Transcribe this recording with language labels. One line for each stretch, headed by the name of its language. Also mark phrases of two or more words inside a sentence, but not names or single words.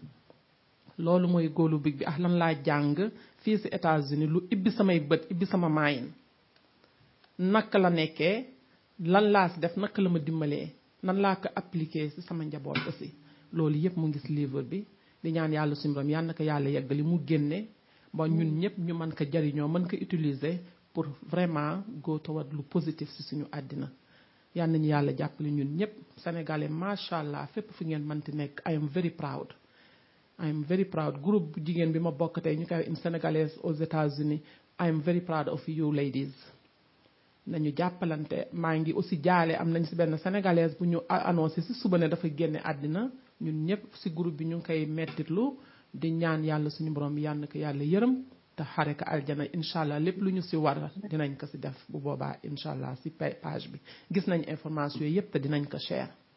Wolof: loolu mooy góolu big bi ak lan laa jàng fii ci États-Unis lu ibbi samay bët ibbi sama maayin naka la nekkee lan laa ci def naka la ma dimbalee nan laa ko appliquer ci sama njaboot aussi loolu yëpp mu ngi ci livre bi di ñaan yàlla suñu borom yal na ko yàlla yeggali mu génne ba ñun ñëpp ñu mën ko jariñoo mën ko
French: utiliser pour vraiment
English: go toward
Wolof: lu positif ci suñu àddina yal nañu yàlla jàppale ñun ñëpp sénégalais
Arabic: macha allah
Wolof: fépp fu ngeen mënti nekk
English: I am very proud. I am very proud
Wolof: groupe bu jigéen bi ma bokk tey ñu koy
French: une sénégalaise aux États-Unis
English: I am very proud of you ladies
Wolof: nañu jàppalante maa ngi aussi jaale am nañ si benn sénégalaise bu ñu annoncé si suba ne dafa génne àddina ñun ñëpp si groupe bi ñu ngi koy mettitlu di ñaan yàlla suñu borom bi yàlla na ko yàlla yërëm te xare ko aljana
Arabic: incha allah
Wolof: lépp lu ñu si war dinañ ko si def bu boobaa
Arabic: incha allah
Wolof: si page bi gis nañ information yooyu yëpp te dinañ ko share.